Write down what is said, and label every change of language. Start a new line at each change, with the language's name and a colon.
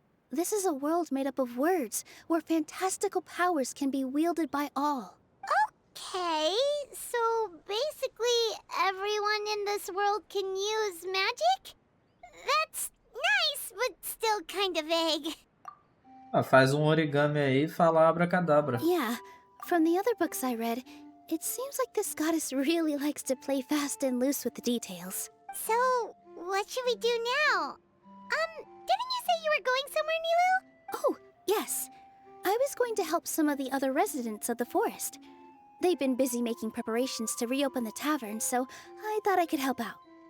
English: This is a world made up of words, where fantastical powers can be wielded by all. Okay, so basically everyone in this world can use magic? That's nice, but still kind of vague.
Portuguese: Ah, faz origami aí e fala abracadabra.
English: Yeah, from the other books I read, it seems like this goddess really likes to play fast and loose with the details. So, what should we do now? Didn't you say you were going somewhere, Nilu? Oh, yes. I was going to help some of the other residents of the forest. They've been busy making preparations to reopen the tavern, so I thought I could help out.